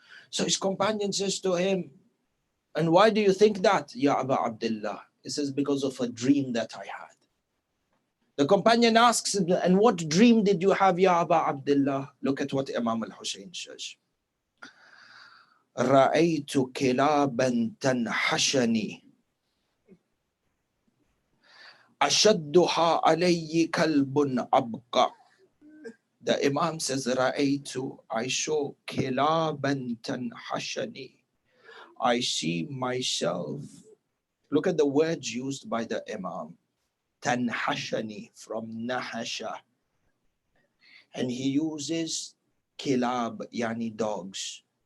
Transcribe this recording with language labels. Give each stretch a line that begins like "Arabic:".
English: So his companion says to him, and why do you think that, Ya Aba Abdullah? He says, because of a dream that I had. The companion asks him, and what dream did you have, Ya Aba Abdullah? Look at what Imam al-Hussein says.
Arabic: رأيت كلابا تنحشني أشدها علي كلب أبقى.
English: The Imam says,
Arabic: رأيت,
English: I saw
Arabic: كلابا تنحشني.
English: I see myself. Look at the words used by the Imam. Tanhashani, from Nahasha. And he uses kilab, yani dogs.